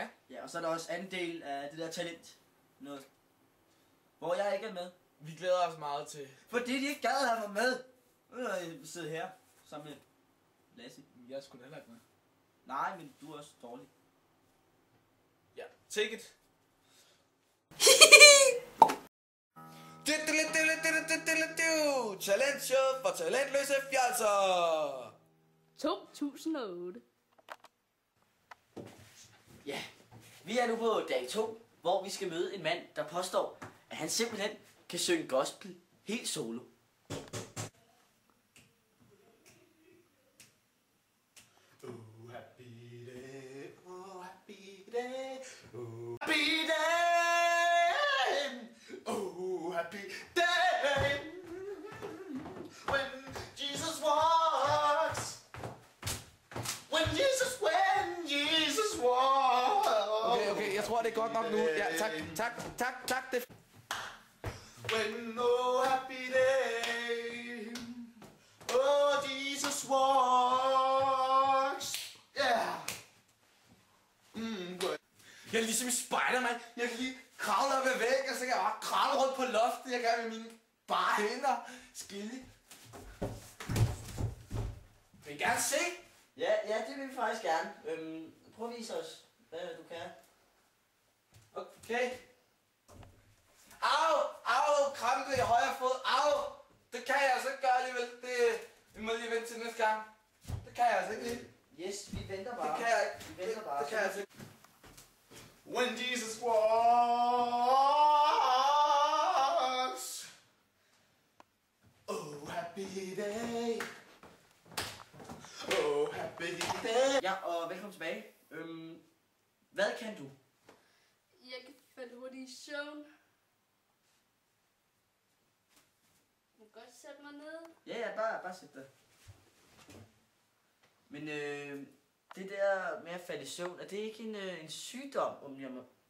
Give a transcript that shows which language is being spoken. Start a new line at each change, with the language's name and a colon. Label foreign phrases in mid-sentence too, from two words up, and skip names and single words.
Danish: Ja, og så er der også anden del af det der talent. Noget. Hvor jeg ikke er med. Vi glæder os meget til... Fordi de ikke gad have mig med. Nu er jeg sidde her sammen med Lasse. Jeg er sgu da heller ikke med. Nej, men du er også dårlig. Ja,
English: take it.
Danish: Talentshow for talentløse fjolser. 2008. Ja, vi er nu på dag 2, hvor vi skal møde en mand, der påstår, at han simpelthen kan synge gospel helt solo.
English: Oh happy day, oh happy day, oh happy day, oh happy day, when Jesus walks, when Jesus walks.
Danish: Okay, jeg tror det er godt nok nu. Ja, tak, det.
English: When oh happy day, oh Jesus walks, yeah. Good.
Danish: Jeg er ligesom i Spider-Man. Jeg kan lige kravle op ad væggen, og så kan jeg bare kravle rundt på loftet. Jeg kan med mine bare hænder skille. Vil I gerne se? Ja, det vil vi faktisk gerne. Prøv at vise os, hvad du kan. Okay. Au, krampe i højre fod. Au, det kan jeg altså ikke gøre alligevel. Vi må lige vente til næste gang. Det kan jeg altså ikke lige. Yes, vi venter bare. Det kan jeg ikke. Vi venter bare. Det kan jeg altså ikke.
English: When Jesus walks, oh happy day, oh happy day.
Danish: Ja, og velkommen tilbage. Hvad kan du? Jeg kan falde hurtigt i søvn. Du kan godt sætte mig ned. Ja, bare sæt dig. Men det der med at falde i søvn, er det ikke en sygdom, om jeg må...